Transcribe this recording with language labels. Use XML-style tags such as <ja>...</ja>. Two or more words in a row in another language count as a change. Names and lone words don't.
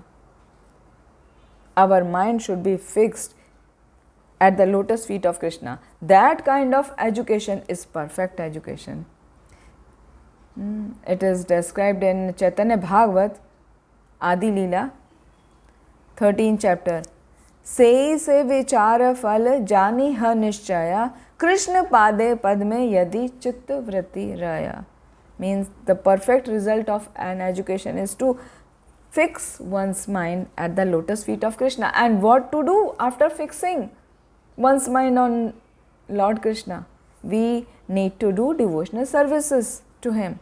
<en>Our mind should be fixed at the lotus feet of Krishna. That kind of education is perfect education. It is described in Chaitanya Bhagavat, Adi Leela, 13th chapter.</en> <sa>से विचार फल जानी ह निश्चया, कृष्ण पादे पद में यदि चित्त वृत्ति रया.</sa> <en>Means the perfect result of an education is to fix one's mind at the lotus feet of Krishna. And what to do after fixing one's mind on Lord Krishna? We need to do devotional services to him.</en>